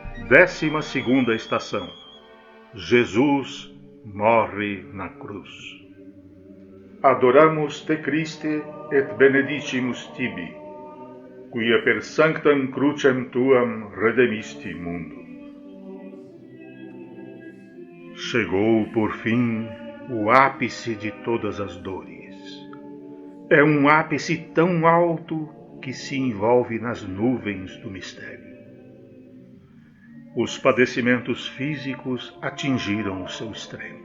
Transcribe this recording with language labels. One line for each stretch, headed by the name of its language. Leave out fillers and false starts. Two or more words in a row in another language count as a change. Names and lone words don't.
Portuguese: 12ª estação. Jesus morre na cruz.
Latin: Adoramus te Christe et benedicimus tibi, quia per sanctam crucem tuam redemisti mundo.
Portuguese: Chegou, por fim, o ápice de todas as dores. É um ápice tão alto que se envolve nas nuvens do mistério. Os padecimentos físicos atingiram o seu extremo.